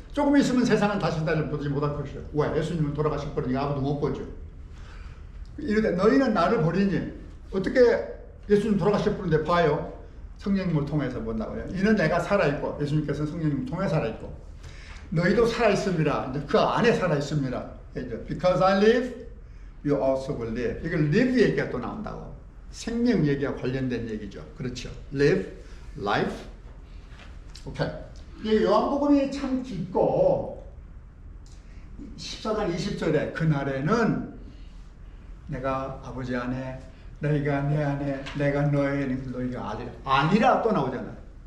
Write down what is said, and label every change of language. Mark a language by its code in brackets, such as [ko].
[ko] 조금 있으면 세상은 다시 나를 보지 못할 것이요. 왜? 예수님은 돌아가실 거니까 아무도 못 보죠. 이르되 너희는 나를 보리니 어떻게 예수님 돌아가실 분인데 봐요. 성령님을 통해서 본다고요. 이는 내가 살아있고 예수님께서는 성령님을 통해 살아있고 너희도 살아있습니다. 이제 그 안에 살아있습니다. [en] Because I live, you also will live. [ko] 이걸 live 얘기가 또 나온다고. 생명 얘기와 관련된 얘기죠. 그렇죠. live, life. 오케이. 이 요한복음이 참 깊고 14장 20절에 그날에는 내가 아버지 안에 너희가 내 안에 내가 너희 안에 너희가 아니라 아니라 또 나오잖아요.